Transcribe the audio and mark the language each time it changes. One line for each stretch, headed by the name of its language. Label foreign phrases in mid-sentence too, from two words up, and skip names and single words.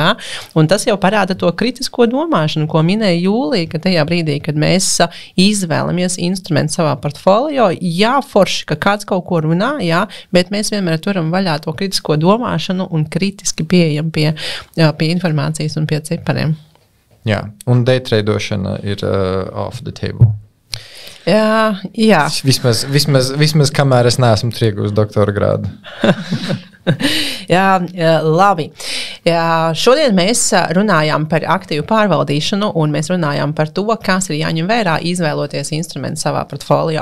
Latvian: Un tas jau parāda to kritisko domāšanu, ko minēja Jūlija, ka tajā brīdī, kad mēs izvēlamies instrumentu savā portfolio, forši, ka kāds kaut ko runā, bet mēs vienmēr turam vaļā to kritisko domāšanu un kritiski pieejam pie informācijas un pie cipariem. Jā, un daytradošana ir
English: off the table.
Latvian: Jā. Vismaz kamēr es neesmu ieguvis doktora grādu. Labi. Šodien mēs runājām par aktīvu pārvaldīšanu un mēs runājām par to, kas ir jāņem vērā, izvēloties instrumentu savā portfolio.